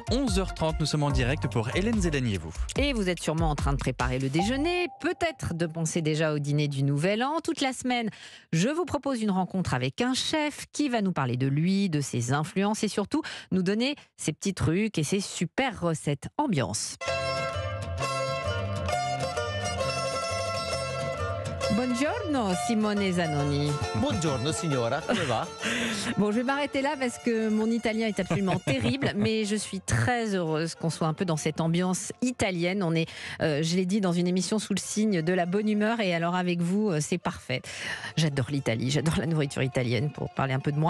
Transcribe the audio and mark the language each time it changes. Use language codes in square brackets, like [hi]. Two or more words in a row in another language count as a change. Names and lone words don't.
[fr] 11h30, nous sommes en direct pour Hélène Zélani et vous. Et vous êtes sûrement en train de préparer le déjeuner, peut-être de penser déjà au dîner du Nouvel An. Toute la semaine, je vous propose une rencontre avec un chef qui va nous parler de lui, de ses influences et surtout nous donner ses petits trucs et ses super recettes. Ambiance. [it] Buongiorno Simone Zanoni. Buongiorno signora, come va? [fr] Bon, je vais m'arrêter là parce que mon italien est absolument terrible, mais je suis très heureuse qu'on soit un peu dans cette ambiance italienne. On est, je l'ai dit, dans une émission sous le signe de la bonne humeur et alors avec vous, c'est parfait. J'adore l'Italie, j'adore la nourriture italienne pour parler un peu de moi.